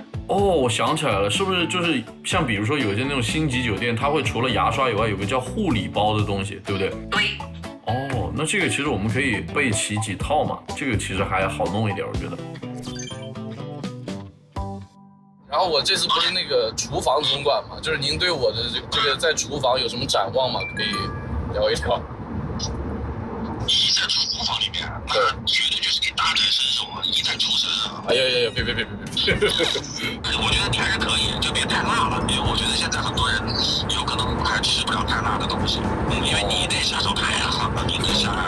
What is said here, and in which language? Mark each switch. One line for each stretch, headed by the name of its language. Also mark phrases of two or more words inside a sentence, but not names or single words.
Chinese: 我想起來了，是不是就是像比如說有些那種星級酒店，它會除了牙刷以外，有個叫護理包的東西，對不對？對。那這個其實我們可以備齊幾套嘛，這個其實還好弄一點，我覺得。然後我這次不是那個廚房總管嘛，就是您對我的這個在廚房有什麼展望嗎？可以聊一聊。你在廚房裡面，那絕對就是給大展身手啊，一展出身啊！哎呀，別！我覺得你還是可以，就別太辣了，因為我覺得現在很多人有可能還吃不了太辣的東西，因為你得下手太狠了，你得下辣椒。